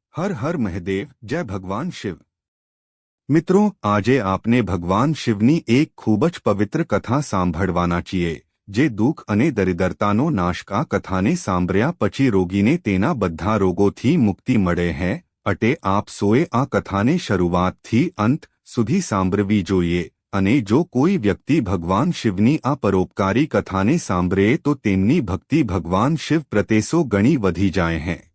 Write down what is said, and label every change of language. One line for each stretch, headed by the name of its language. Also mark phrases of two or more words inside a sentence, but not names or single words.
Hindi: हर हर महादेव जय भगवान शिव।
Gujarati: મિત્રો, આજે આપણે ભગવાન શિવની એક ખૂબ જ પવિત્ર કથા સાંભળવાના છીએ, જે દુખ અને દરિદ્રતાનો નાશ આ કથાને સાંભળ્યા પછી રોગીને તેના બધા રોગોથી મુક્તિ મળે છે। અહીં આપ સૌએ આ કથાને શરૂઆતથી અંત સુધી સાંભળવી જોઈએ, અને જો કોઈ વ્યક્તિ ભગવાન શિવની આ પરોપકારી કથાને સાંભળે તો તેમની ભક્તિ ભગવાન શિવ પ્રત્યે સો ગણી વધી જાય છે।